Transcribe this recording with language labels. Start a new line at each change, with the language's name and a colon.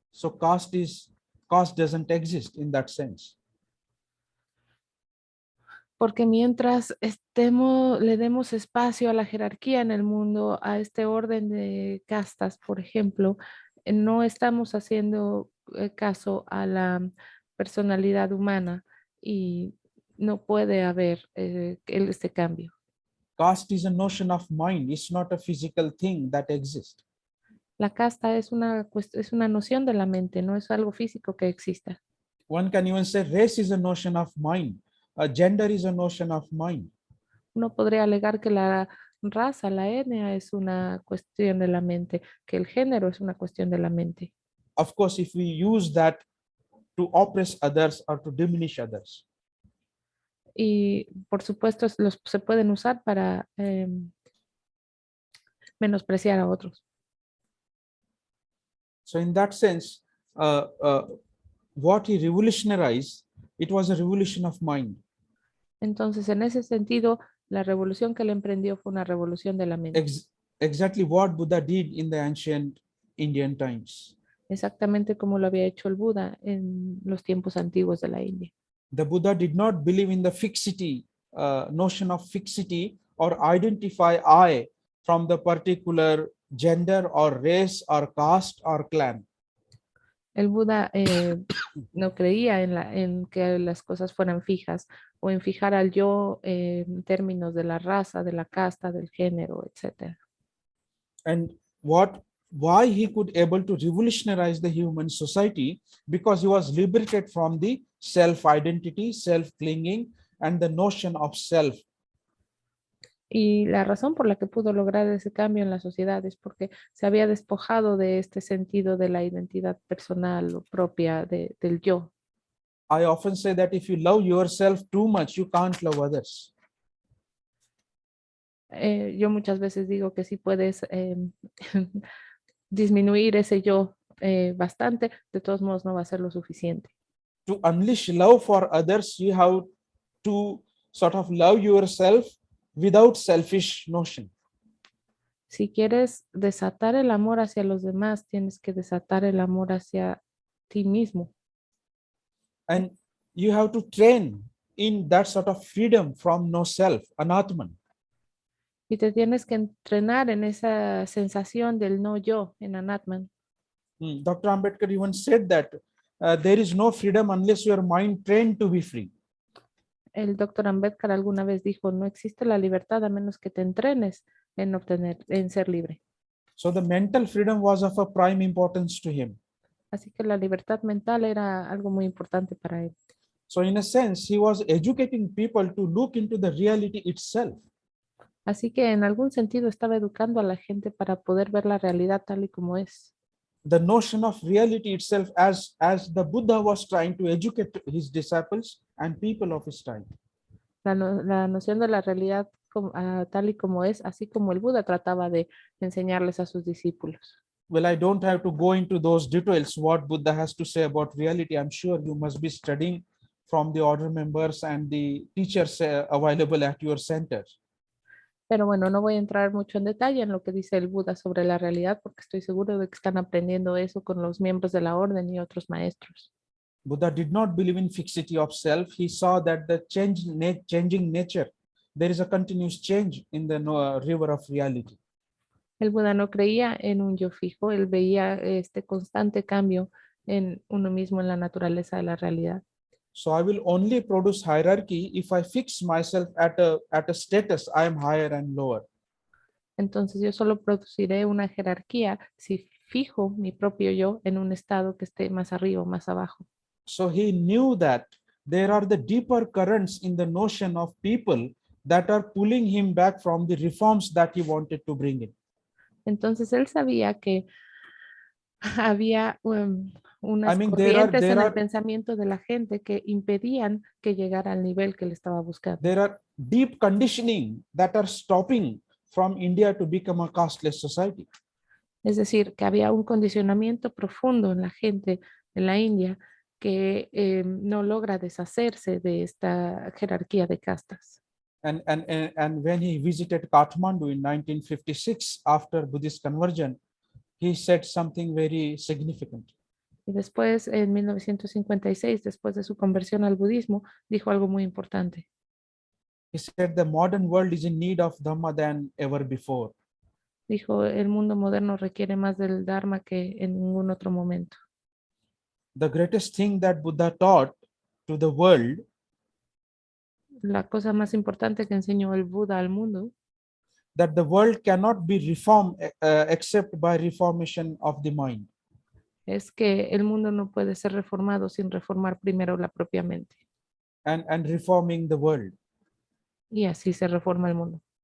English: So caste doesn't exist in that sense.
Spanish: Porque mientras le demos espacio a la jerarquía en el mundo, a este orden de castas, por ejemplo, No estamos haciendo caso a la personalidad humana y no puede haber este cambio.
English: Caste is a notion of mind. It's not a physical thing that exists.
Spanish: La casta es es una noción de la mente, no es algo físico que exista.
English: One can even say race is a notion of mind. Gender is a notion of mind.
Spanish: Uno podría alegar que la raza, la etnia, es una cuestión de la mente, que el género es una cuestión de la mente.
English: Of course, if we use that to oppress others or to diminish others.
Spanish: Y por supuesto se pueden usar para menospreciar a otros.
English: So in that sense, what he revolutionized, it was a revolution of mind.
Spanish: Entonces, en ese sentido, la revolución que él emprendió fue una revolución de la mente.
English: Exactly what Buddha did in the ancient Indian times.
Spanish: Exactamente como lo había hecho el Buda en los tiempos antiguos de la India.
English: The Buddha did not believe in the fixity, notion of fixity, or identify I from the particular gender or race or caste or clan.
Spanish: El Buda no creía en que las cosas fueran fijas o en fijar al yo en términos de la raza, de la casta, del género, etc.
English: And why he could able to revolutionize the human society, because he was liberated from the self-identity, self-clinging, and the notion of self.
Spanish: Y la razón por la que pudo lograr ese cambio en la sociedad es porque se había despojado de este sentido de la identidad personal o propia del yo.
English: I often say that if you love yourself too much, you can't love others.
Spanish: Yo muchas veces digo que si puedes disminuir ese yo bastante, de todos modos no va a ser lo suficiente.
English: To unleash love for others, you have to sort of love yourself without selfish notion.
Spanish: Si quieres desatar el amor hacia los demás, tienes que desatar el amor hacia ti mismo.
English: And you have to train in that sort of freedom from no self, anatman.
Spanish: Y te tienes que entrenar en esa sensación del no yo, en Anatman.
English: Dr. Ambedkar even said that there is no freedom unless your mind trained to be free.
Spanish: El doctor Ambédkar alguna vez dijo, no existe la libertad a menos que te entrenes en ser libre.
English: So the mental freedom was of a prime importance to him.
Spanish: Así que la libertad mental era algo muy importante para él.
English: So in a sense, he was educating people to look into the reality itself.
Spanish: Así que en algún sentido estaba educando a la gente para poder ver la realidad tal y como es.
English: The notion of reality itself, as the Buddha was trying to educate his disciples and people of his time.
Spanish: La noción de la realidad tal y como es, así como el Buda trataba de enseñarles a sus discípulos.
English: Well, I don't have to go into those details, what Buddha has to say about reality. I'm sure you must be studying from the order members and the teachers available at your centers.
Spanish: Pero bueno, no voy a entrar mucho en detalle en lo que dice el Buda sobre la realidad, porque estoy seguro de que están aprendiendo eso con los miembros de la orden y otros maestros.
English: Buddha did not believe in fixity of self. He saw that the changing nature, there is a continuous change in the river of reality.
Spanish: El Buda no creía en un yo fijo, él veía este constante cambio en uno mismo, en la naturaleza de la realidad.
English: So I will only produce hierarchy if I fix myself at a status I am higher and lower.
Spanish: Entonces yo solo produciré una jerarquía si fijo mi propio yo en un estado que esté más arriba o más abajo.
English: So he knew that there are the deeper currents in the notion of people that are pulling him back from the reforms that he wanted to bring in.
Spanish: Entonces él sabía que había unas
English: I mean,
Spanish: corrientes en
English: there
Spanish: el
English: are
Spanish: pensamiento de la gente que impedían que llegara al nivel que le estaba buscando.
English: there are deep conditioning that are stopping from India to become a casteless society.
Spanish: Es decir, que había un condicionamiento profundo en la gente de la India que no logra deshacerse de esta jerarquía de castas.
English: And when he visited Kathmandu in 1956 after Buddhist conversion, he said something very significant.
Spanish: Y después, en 1956, después de su conversión al budismo, dijo algo muy importante.
English: He said the modern world is in need of Dhamma than ever before.
Spanish: Dijo, el mundo moderno requiere más del Dharma que en ningún otro momento.
English: The greatest thing that Buddha taught to the world,
Spanish: La cosa más importante que enseñó el Buda al mundo
English: that the world cannot be reformed except by reformation of the mind.
Spanish: es que el mundo no puede ser reformado sin reformar primero la propia mente.
English: And reforming the world.
Spanish: Y así se reforma el mundo.